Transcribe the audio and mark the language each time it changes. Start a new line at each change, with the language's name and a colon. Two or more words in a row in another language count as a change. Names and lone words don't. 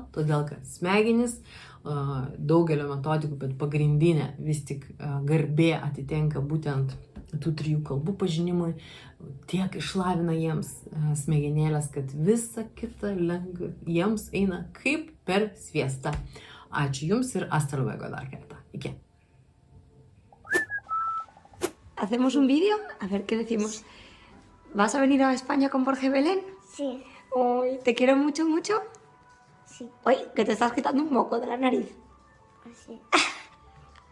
Lithuanian: Todėl, kad smegenys daugelio metodikų, bet pagrindinė vis tik garbė atitenka būtent tų 3 kalbų pažinimui, tiek išlavina jiems smegenėlės, kad visa kita lengva jiems eina kaip per sviestą. Ačiū Jums ir
Spanish: hasta luego
Lithuanian: dar kartą. Iki.
Spanish: ¿Hacemos un vídeo? A ver, ¿qué decimos? ¿Vas a venir a España con Borja y Belén? Sí, Uy, te quiero mucho, mucho. sí, Uy, que te estás quitando un moco de la nariz. así.